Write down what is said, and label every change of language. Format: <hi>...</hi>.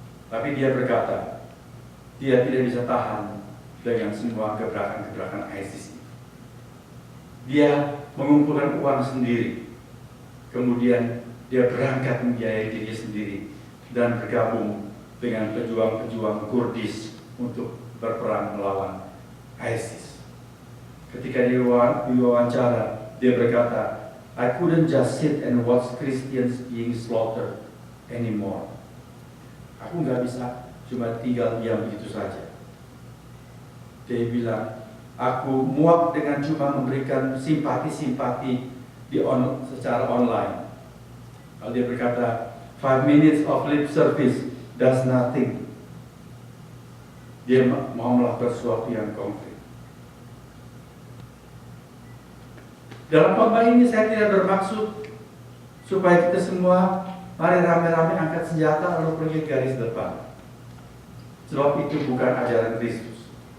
<id>Tapi dia berkata, dia tidak bisa tahan dengan semua gebrakan-gebrakan ISIS. Dia mengumpulkan uang sendiri, kemudian dia berangkat membiayai diri sendiri dan bergabung dengan pejuang-pejuang Kurdis untuk berperang melawan ISIS. Ketika diwawancara, dia berkata,</id> <en>I couldn't just sit and watch Christians being slaughtered anymore.</en> <id>Aku nggak bisa cuma tinggal diam begitu saja. Dia bilang, aku muak dengan cuma memberikan simpati-simpati secara online. Kalau dia berkata,</id> <en>5 minutes of lip service does nothing.</en> <id>Dia mau melakukan sesuatu yang konkret. Dalam khotbah ini saya tidak bermaksud supaya kita semua mari rame-rame angkat senjata lalu pergi ke garis depan. Sebab itu bukan ajaran Kristus.</id>